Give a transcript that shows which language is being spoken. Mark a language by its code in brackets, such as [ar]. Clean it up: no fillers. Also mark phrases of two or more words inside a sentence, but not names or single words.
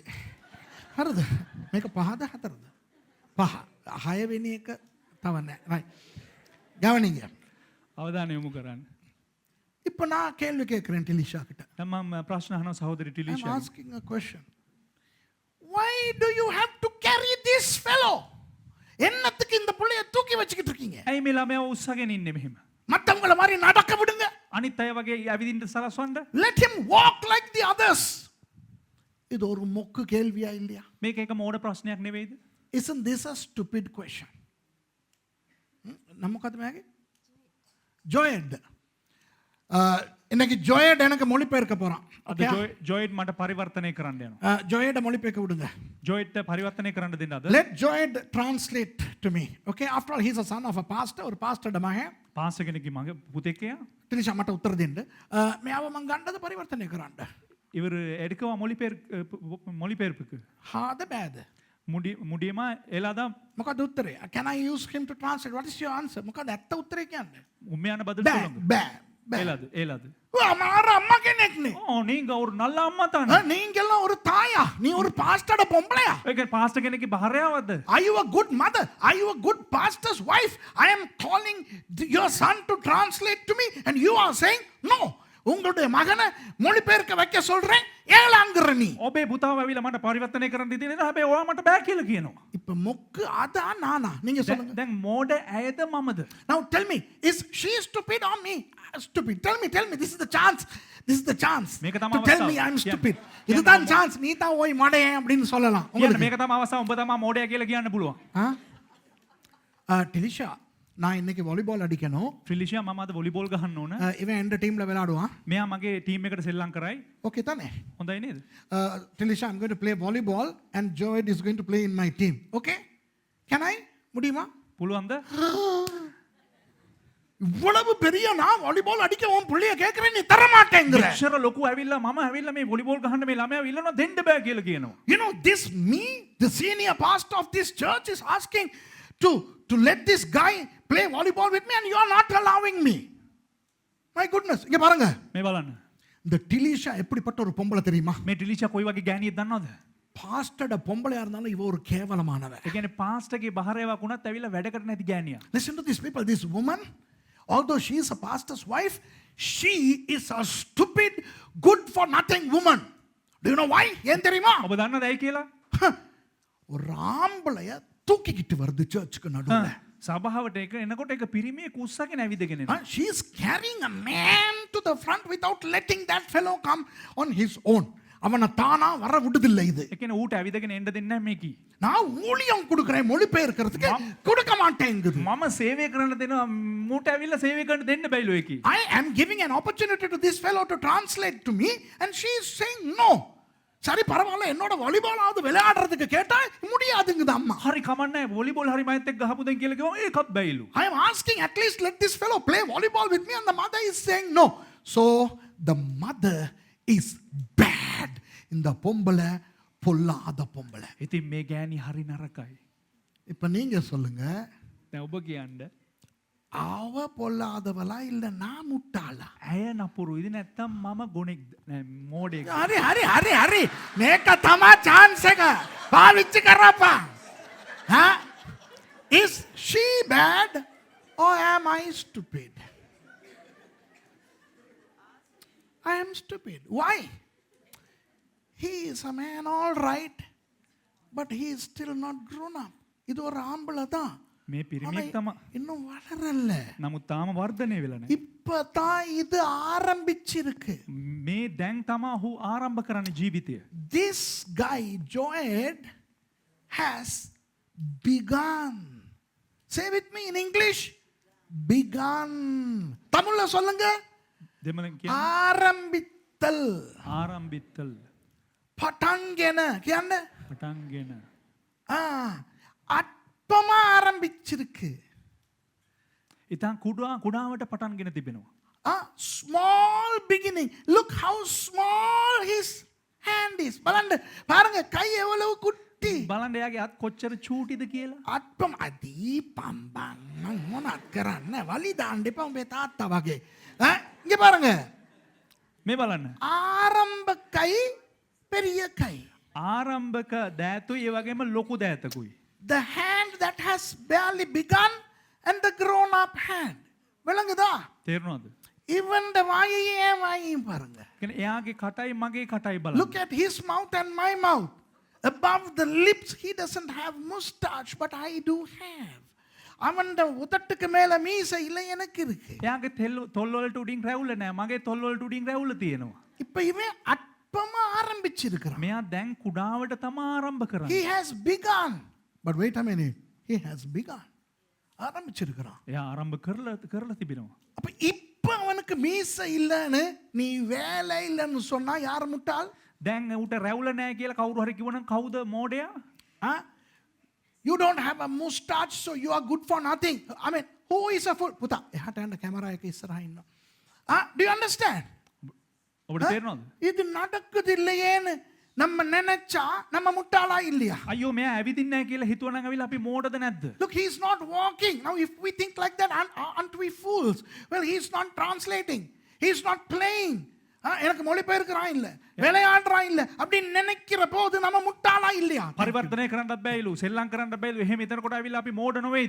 [si] හරිද? මේක පහද හතරද? පහ. 6 වෙනි එක තව නැහැ. right. ගවනිங்க. අවධානය යොමු කරන්න. [ta] இப்போ நான் கேள்வி கேட்கிறேன் ටිලිෂා கிட்ட. [si] දැන් මම ප්‍රශ්න අහනවා සහෝදරි [en] I'm ටිලිෂා. asking a question. Why do you have to carry this fellow? [ta] என்னத்துக்கு இந்த புள்ளைய தூக்கி வச்சிட்டு இருக்கீங்க? [si] ඇයි මේ ළමයා උස්සගෙන ඉන්නේ මෙහෙම? [ta] மத்தவங்கள மாதிரி நடக்க விடுங்க. [si] අනිත් අය වගේ ඇවිදින්න සලස්වන්න. [en] Let him walk like the others. [ta] இது ஒரு மொக்கு கேள்வியா இல்லையா? [si] මේක එක මෝඩ ප්‍රශ්නයක් නෙවෙයිද? [en] Isn't this a stupid question? [ta] நமக்கு அது மேகே ஜோயட் இன்னைக்கு ஜோயட் எனக்கு மொழிபெயர்க்க போறான். [si] අද ජොයිඩ් මට පරිවර්තනය කරන්න යනවා. [ta] ஜோயட மொழிபெயர்க்க விடுங்க. [si] ජොයිඩ්ට පරිවර්තනය කරන්න දෙන්න අද. [en] Let Joyed translate to me. Okay, after all he's a son of a pastor or pastor දමහේ. [si] පාස්ටර් කෙනෙක්ගේ මගේ පුතෙක් එයා. ටිලිෂා මට උත්තර දෙන්න. මෙයාව මං ගන්නද පරිවර්තනය කරන්න? ඉවර එඩකව මොලිපෙර්පක. හාද බෑද? [ta] முடியுமா ஏலாதா [si] මොකද උත්තරේ? [en] Can I use him to translate? What is your answer? [si] මොකද ඇත්ත උත්තරේ කියන්නේ? [ta] உண்மையான பதில் [si] බෑ බෑ බෑ. [ta] එලාද. [si] අමාර අම්මා කෙනෙක්නේ. [ta] நீங்க ஒரு நல்ல அம்மா தானே. நீங்கெல்லாம் ஒரு தாயா? நீ ஒரு பாஸ்டரோட பொம்பளையா? [si] ඒක පාස්ටර් කෙනෙක්ගේ භාර්යාවක්ද? [en] Are you a good mother? Are you a good pastor's wife? I am calling your son to translate to me and you are saying no. [ta] உங்களுடைய மகனை மொழிபெயர்க்க வைக்க சொல்றேன் ஏலாங்கற நீ. [si] ඔබේ පුතාව ඇවිල්ලා මට පරිවර්තනය කරන්න දෙන්නේ නැහැ. හැබැයි ඔයා මට බෑ කියලා කියනවා. [ta] இப்ப மொக்கு அதா நானா? நீங்க சொல்லுங்க. [si] දැන් මෝඩ ඇයද මමද? [en] Now tell me, is she stupid or me? Stupid. Tell me. This is the chance. This is the chance [si] මේක [en] to [si] තමයි [en] tell me I'm stupid. [ta] இதுதான் chance. நீ தான் ஓய் மடையே அப்படினு சொல்லலாம். [si] உங்களுக்கு මේක තමයි අවස්ථාව. ඔබ තමයි මෝඩයා කියලා කියන්න පුළුවන්. [ta] ටිලිෂා நான் இன்னைக்கு வாலிபால் அடிக்கணும். [si] ට්‍රිලිෂා මම අද වොලිබෝල් ගහන්න ඕන. [ta] இவன் எந்த டீம்ல விளையாடுவான்? [si] මෙයා මගේ ටීම් එකට සෙල්ලම් කරයි. [ta] ஓகே தானே? [si] හොඳයි නේද? [en] ටිලිෂා I'm going to play volleyball and Joyd is going to play in my team. Okay? Can I? [ta] முடியுமா? [si] පුළුවන්ද? [ta] இவ்வளவு பெரிய நான் வாலிபால் அடிக்க உன் புள்ளைய கேக்குறேன் நீ தர மாட்டேங்கற. [si] මෙච්චර ලොකු ඇවිල්ලා මම ඇවිල්ලා මේ වොලිබෝල් ගහන්න මේ ළමයා ඉල්ලනවා දෙන්න බෑ කියලා කියනවා. [en] You know this me the senior pastor of this church is asking to let this guy play volleyball with me and you are not allowing me. My goodness. [ta] இங்க பாருங்க. [si] මේ බලන්න. [ta] இந்த ටිලිෂා எப்படிப்பட்ட ஒரு பொம்பளை தெரியுமா? [si] මේ ටිලිෂා කොයි වගේ ගෑණියෙක්ද දන්නවද? [ta] பாஸ்டர்ட பொம்பளையா இருந்தாலும் இவ ஒரு கேவலமானவ. [si] ඒ කියන්නේ පාස්ටර්ගේ භාර්යාවක් වුණත් ඇවිල්ලා වැඩ කරන්න නැති ගෑණියක්. [en] Listen to these people. This woman, although she is a pastor's wife, she is a stupid, good for nothing woman. Do you know why? [ta] ஏன் தெரியுமா? [si] ඔබ දන්නවද ඇයි කියලා? [ta] ஒரு ஆம்பளைய தூக்கிக்கிட்டு வருது சர்ச்சுக்கு நடுவுல. [si] සභාවට එක එනකොට එක පිරිමියෙක් උස්සගෙන ඇවිදගෙන එනවා. [en] She is carrying a man to the front without letting that fellow come on his own. [ta] அவனை தானா வர விடுதில்லை இது. [si] ඒ කියන්නේ ඌට ඇවිදගෙන එන්න දෙන්නේ නැහැ මේකී. [ta] நான் ஊழியம் கொடுக்கிறேன் மொழிபெயர்க்கிறதுக்கு கொடுக்க மாட்டேங்குது. [si] මම සේවය කරන්න දෙනවා මූට ඇවිල්ලා සේවය කරන්න දෙන්න බැයිලෝ ඒකී. [en] I am giving an opportunity to this fellow to translate to me and she is saying no. [ta] சரி பரவாயில்ல என்னோட வாலிபால் ஆவது விளையாடுறதுக்கு கேட்டா முடியாதுங்குது அம்மா. [si] හරි කමන්නේ වොලිබෝල් හරි මයිත් එක්ක ගහපු දෙන් කියලා කිව්වා ඒකත් බැයිලු. [en] I am asking at least let this fellow play volleyball with me and the mother is saying no. So the mother is bad. [ta] இந்த பொம்பளை பொல்லாத பொம்பளை. [si] ඉතින් මේ ගෑණි හරි නරකයි. [ta] இப்ப நீங்க சொல்லுங்க. [si] දැන් ඔබ කියන්න [ta] அவ பொல்லாதவளா இல்ல நான் முட்டாளா? [si] ඇය නපුරු. ඉතින් නැත්තම් මම ගොනෙක්ද? මෝඩයෙක්ද? හරි මේක තමා chance එක. පාවිච්චි කරපන්. [en] Huh? Is she bad or am I stupid? I am stupid. Why? He is a man all right but he is still not grown up. [ta] இது ஒரு ஆம்பளை தான். [si] මේ පිරිමියෙක් තමයි. [ta] இன்னும் வளரல. [si] නමුත් තාම වර්ධනය වෙලා නැහැ. [ta] இப்பதான் இது ஆரம்பிச்சிருக்கு. [si] මේ දැන් තමයි ඔහු ආරම්භ කරන්නේ ජීවිතය. [en] This guy Joed has begun. Say with me in English. Begun. [ta] தமிழ்ல சொல்லுங்க. [si] දෙමළෙන් කියන්න. [ta] ஆரம்பித்தல். ஆரம்பித்தல். [si] පටන්ගෙන කියන්න. පටන්ගෙන. [ta] அற்பமா ஆரம்பிச்சிருக்கு. [si] ඉතින් කුඩාවට පටන්ගෙන තිබෙනවා. [en] Small beginning. Look how small his hand is. [ta] බලන්න பாருங்க கை எவ்வளவு குட்டி. [si] බලන්න එයාගේ අත් කොච්චර චූටිද කියලා. අත්පම අදී පම්බන් මොනක් කරන්න වලි දාන්න එපා උඹේ තාත්තා වගේ. [ta] இங்க பாருங்க. [si] මේ බලන්න. [ta] ஆரம்ப கை பெரிய கை. [si] ආරම්භක දෑතුයි ඒ වගේම ලොකු දෑතකුයි. [en] The hand that has barely begun and the grown up hand. [ta] விளங்குதா? [si] තේරුණාද? [en] Even the [ta] வாயையும் பாருங்க. [si] කියන්නේ එයාගේ කටයි මගේ කටයි බලන්න. [en] Look at his mouth and my mouth. Above the lips he doesn't have mustache but I do have. [ta] அவன்ட உதட்டுக்கு மேல மீசை இல்ல எனக்கு இருக்கு. [si] එයාගේ තොල් වලට උඩින් රැවුල නැහැ. මගේ තොල් වලට උඩින් රැවුල තියෙනවා. [ta] இப்ப இவன் அற்பම ஆரம்பிச்சிருக்கிறான். [si] මෙයා දැන් කුඩාවට තමයි ආරම්භ කරන්නේ. [en] He has begun. But wait a minute. He has begun. [ta] ஆரம்பிச்சிருக்கிறான். [si] එයා ආරම්භ කරලා තිබෙනවා. [ta] அப்ப இப்ப அவனுக்கு மீசை இல்லன்னு நீ வேலை இல்லன்னு சொன்னா யார் முட்டாள்? [si] දැන් ඌට රැවුල නැහැ කියලා කවුරු හරි කිව්වනම් කවුද මෝඩයා? [en] You don't have a mustache so you are good for nothing. I mean, who is a fool? [si] පුතා එහාට යන්න කැමරා එක ඉස්සරහා ඉන්නවා. [en] Do you understand? [si] ඔබට තේරෙනවද? [ta] இது நடக்குது இல்லையேன்னு நம்ம நினைச்சா நம்ம முட்டாளா இல்லையா? [si] අයියෝ මෙයා ඇවිදින්නේ නැහැ කියලා හිතුවනම් අවිලා අපි මෝඩද නැද්ද? [en] Look, he is not walking. Now if we think like that, aren't we fools? Well, he is not translating. He is not playing. [ta] எனக்கு மொழிபெயர்க்கிறான் இல்ல விளையாடுறான் இல்ல அப்படி நினைக்கிற போது நம்ம முட்டாளா இல்லையா? [si] පරිවර්තනය කරන්නත් බැයිලු සෙල්ලම් කරන්නත් බැයිලු එහෙම එතනකොට අවිලා අපි මෝඩ නොවේද?